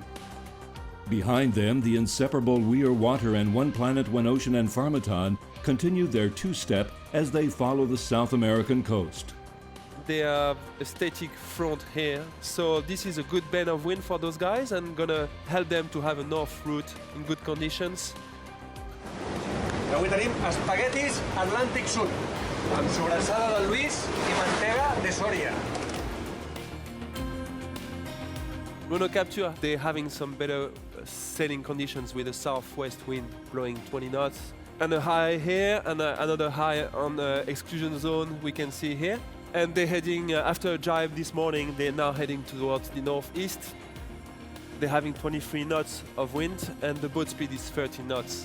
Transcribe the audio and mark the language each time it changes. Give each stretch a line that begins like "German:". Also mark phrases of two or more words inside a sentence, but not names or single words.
English: Behind them, the inseparable Weir Water and One Planet, One Ocean and Pharmaton continue their two-step as they follow the South American coast. They have a static front here, so this is a good bend of wind for those guys and gonna help them to have a north route in good conditions.
Catalan: Avui tenim espaguetis Atlàntic Sud, amb sobrassada de Lluís i mantega de Sòria.
English: Monocapture, they're having some better sailing conditions with a southwest wind blowing 20 knots. And a high here and another high on the exclusion zone we can see here. And they're heading, after a jibe this morning, they're now heading towards the northeast. They're having 23 knots of wind and the boat speed is 30 knots.